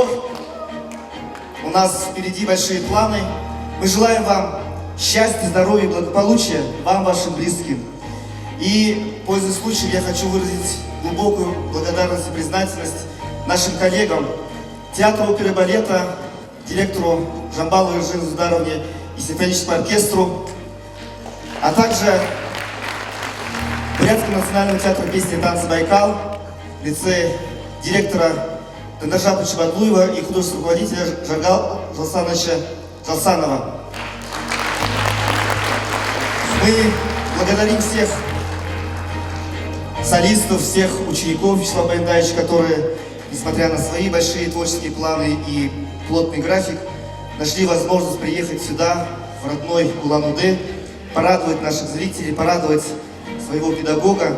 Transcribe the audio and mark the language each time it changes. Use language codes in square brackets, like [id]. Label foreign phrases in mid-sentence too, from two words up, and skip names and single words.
[ru] У нас впереди большие планы. Мы желаем вам счастья, здоровья и благополучия, вам, вашим близким. И, пользуясь случаем, я хочу выразить глубокую благодарность и признательность нашим коллегам, театру оперы и балета, директору Жамбаловой Иржине Зударовне и симфоническому оркестру, а также Бурятскому национальному театру песни и танца «Байкал», в лице директора Дандаржапа Чебатлуева и художественного руководителя Жаргала Жалсановича Жалсанова. Мы благодарим всех солистов, всех учеников Вячеслава Баиндаевича, которые, несмотря на свои большие творческие планы и плотный график, нашли возможность приехать сюда, в родной Улан-Удэ, порадовать наших зрителей, порадовать своего педагога.